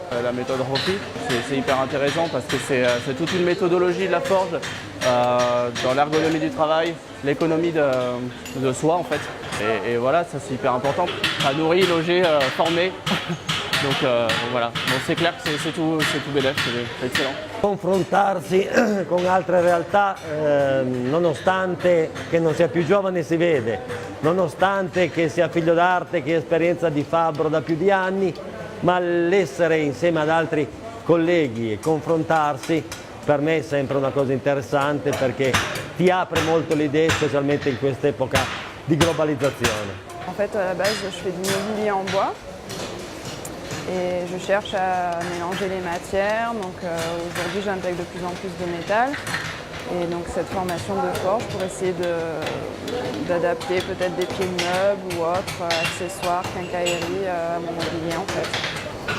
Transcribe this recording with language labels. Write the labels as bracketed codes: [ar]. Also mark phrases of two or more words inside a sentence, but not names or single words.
[fr] La méthode Hofi, c'est hyper intéressant parce que c'est toute une méthodologie de la forge dans l'ergonomie du travail, l'économie de soi en fait. Et voilà, ça c'est hyper important. Ça nourrit, loger, former. Donc voilà, c'est clair que c'est tout bénéf, c'est excellent. [it] Confrontarsi con altre realtà, nonostante che non sia più giovane si vede, nonostante che sia figlio d'arte, che ha esperienza di fabbro da più di anni, ma l'essere insieme ad altri colleghi e confrontarsi per me è sempre una cosa interessante perché ti apre molto le idee, specialmente in quest'epoca di globalizzazione. [fr] En fait, à la base, je fais du mobilier en bois. Et je cherche à mélanger les matières, donc aujourd'hui j'intègre de plus en plus de métal. Et donc cette formation de forge pour essayer d'adapter peut-être des pieds de meubles ou autres accessoires, quincailleries à mon mobilier en fait.